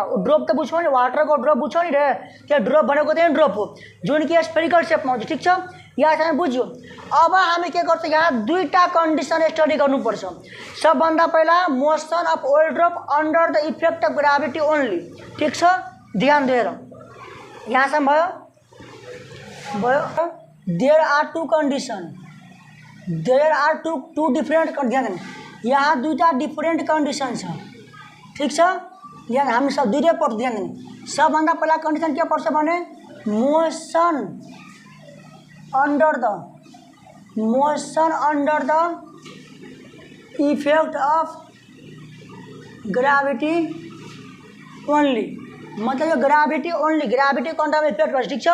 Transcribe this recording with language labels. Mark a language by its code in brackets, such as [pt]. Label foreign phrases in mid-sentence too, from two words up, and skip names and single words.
[ne] ड्रप त बुझ्छौ नि, [en] water drop [ne] बुझ्छौ नि रे, त्यो ड्रप भनेको त्यही ड्रप हो जुन कि [en] spherical shape [ne] हुन्छ, ठीक छ। यहाँसम्म बुझ्यो। अब हामी के गर्छौँ, यहाँ दुईटा [en] condition study [ne] गर्नुपर्छ। सबभन्दा पहिला [en] motion of oil drop under the effect of gravity only, [ne] ठीक छ। ध्यान दिएर यहाँसम्म भयो। [en] there are two condition, there are two different, [hi] ध्यान देना, [ne] यहाँ दुईटा [en] different condition [ne] छ, ठीक छ। ध्यान, हामी सब दुईटै पढ्छ, ध्यान दिने। सबभन्दा पहिला कंडीशन के पर्छ भने [en] motion under the effect of gravity only, [ne] मतलब यो [en] gravity only, [ne] ग्राभिटी को अंडरमा इफेक्ट गर्छ, ठीक छ।